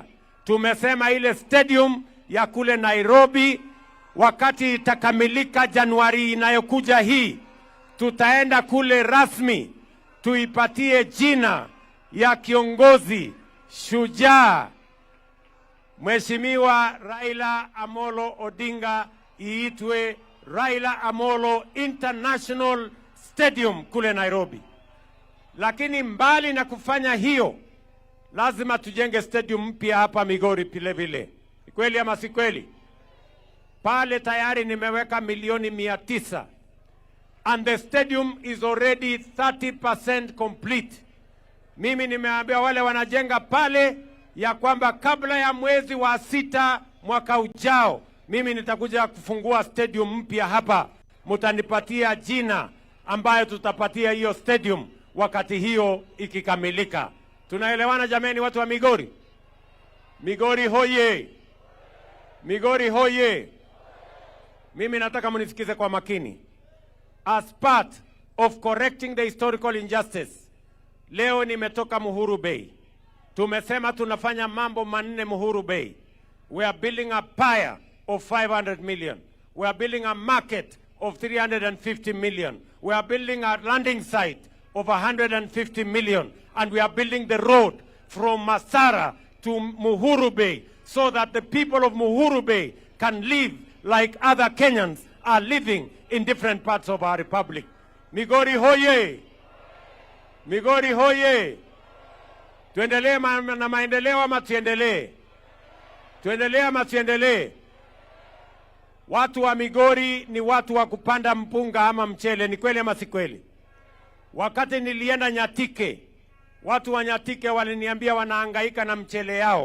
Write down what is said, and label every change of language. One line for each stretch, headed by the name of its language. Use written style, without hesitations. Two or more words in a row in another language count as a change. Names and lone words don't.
Swahili: Tumesema ile stadium ya kule Nairobi, wakati itakamilika Januari inayokuja hii, tutaenda kule rasmi tuipatie jina ya kiongozi shujaa Mheshimiwa Raila Amolo Odinga, iitwe Raila Amolo International Stadium kule Nairobi. Lakini mbali na kufanya hiyo, lazima tujenge stadium mpya hapa Migori vile vile. Ni kweli ama si kweli? Pale tayari nimeweka milioni 900.
English: And the stadium is already 30% complete.
Swahili: Mimi nimeambia wale wanajenga pale ya kwamba kabla ya mwezi wa 6 mwaka ujao, mimi nitakuja kufungua stadium mpya hapa. Mutanipatia jina ambayo tutapatia hiyo stadium wakati hiyo ikikamilika. Tunaelewana jameni, watu wa Migori? Migori hoye! Migori hoye! Mimi nataka munisikize kwa makini.
English: As part of correcting the historical injustice,
Swahili: leo nimetoka Muhuru Bay. Tumesema tunafanya mambo manne Muhuru Bay.
English: We are building a pier of 500 million. We are building a market of 350 million. We are building a landing site of 150 million. And we are building the road from Masara to Muhuru Bay so that the people of Muhuru Bay can live like other Kenyans are living in different parts of our republic.
Swahili: Migori hoye! Migori hoye! Tuendelee na maendeleo ama tuendelee? Tuendelee ama tuendelee? Watu wa Migori ni watu wa kupanda mpunga ama mchele, ni kweli ama si kweli? Wakati nilienda Nyatike, watu wa Nyatike waliniambia wanahangaika na mchele yao.